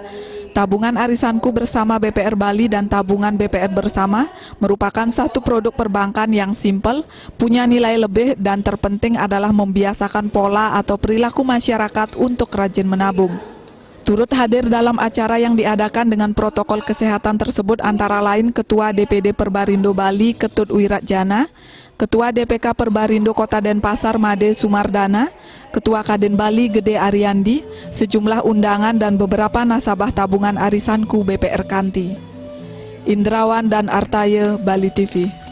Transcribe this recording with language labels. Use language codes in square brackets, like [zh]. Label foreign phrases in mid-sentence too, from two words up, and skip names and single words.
[id] Tabungan arisanku bersama BPR Bali dan tabungan BPR bersama merupakan satu produk perbankan yang simpel, punya nilai lebih dan terpenting adalah membiasakan pola atau perilaku masyarakat untuk rajin menabung. Turut hadir dalam acara yang diadakan dengan protokol kesehatan tersebut antara lain Ketua DPD Perbarindo Bali Ketut Wiratjana, Ketua DPK Perbarindo Kota Denpasar Made Sumardana, Ketua Kadin Bali Gede Ariandi, sejumlah undangan dan beberapa nasabah tabungan arisanku BPR Kanti. Indrawan dan Artaye, Bali TV.